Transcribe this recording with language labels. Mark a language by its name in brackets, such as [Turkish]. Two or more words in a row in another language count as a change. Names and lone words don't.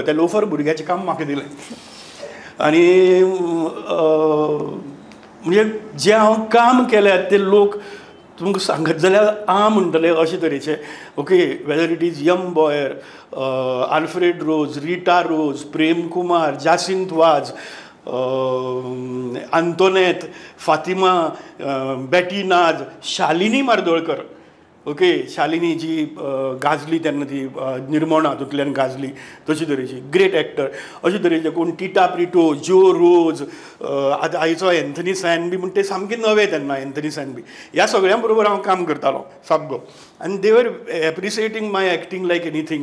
[Konkani] त्या लोफर भुरग्याचें काम म्हाका दिलें. आनी म्हणजे जें हांव काम केलें ते लोक तुमकां सांगत जाल्यार म्हणटले अशे तरेचे. [English] Okay, whether it is यम बॉयर, आल्फ्रेड रोज, रिटा रोज, प्रेम कुमार, जासिंत वाज, आंतोनेत, फातिमा, बेटी नाज, शालिनी मार्दोळकर. [Konkani] ओके, शालिनी जी गाजली तेन्ना ती निर्मोणा हातूंतल्यान गाजली तशी तरेची [English] great actor. [Konkani] अशे तरेचे कोण टिटा प्रिटो, जो रोज, आतां आयचो एंथनी सॅन बी म्हणटा ते सामके नवे तेन्ना एंथनी सॅन बी. ह्या सगळ्यां बरोबर हांव काम करतालो सामको. आनी [English] they were appreciating my acting like anything.